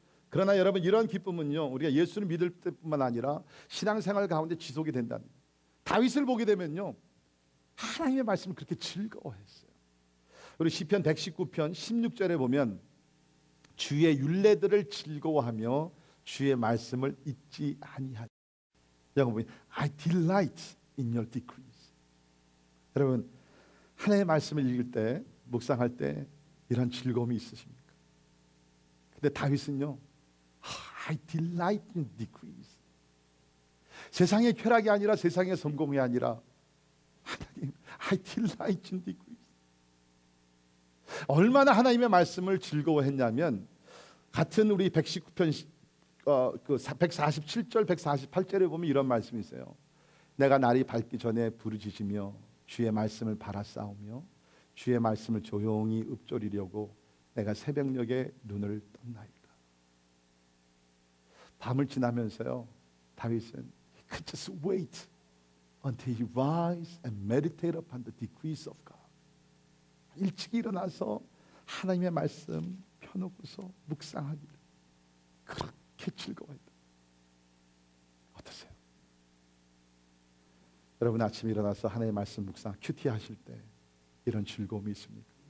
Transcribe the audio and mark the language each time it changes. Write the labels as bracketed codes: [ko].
[ko] 그러나 여러분, 이런 기쁨은요, 우리가 예수를 믿을 때뿐만 아니라 신앙생활 가운데 지속이 된답니다. 다윗을 보게 되면요, 하나님의 말씀을 그렇게 즐거워했어요. 우리 시편 119편 16절에 보면 주의 율례들을 즐거워하며 주의 말씀을 잊지 아니하리. 여러분, [en] I delight in your decrees. [ko] 여러분, 하나님의 말씀을 읽을 때, 묵상할 때 이런 즐거움이 있으십니까? 근데 다윗은요, [en] I delight in decrees. [ko] 세상의 쾌락이 아니라, 세상의 성공이 아니라, 하나님, [en] I delight in decrees. [ko] 얼마나 하나님의 말씀을 즐거워했냐면, 같은 우리 119편 147절 148절에 보면 이런 말씀이 있어요. 내가 날이 밝기 전에 부르짖으며 주의 말씀을 바라싸우며 주의 말씀을 조용히 읊조리려고 내가 새벽녘에 눈을 떴나이다. 밤을 지나면서요, 다윗은 [en] he could just wait until he rise and meditate upon the decrees of God. [ko] 일찍 일어나서 하나님의 말씀 펴놓고서 묵상하기를 그렇게 즐거워했다. 어떠세요? 여러분, 아침에 일어나서 하나님의 말씀 묵상 큐티 하실 때 이런 즐거움이 있습니까?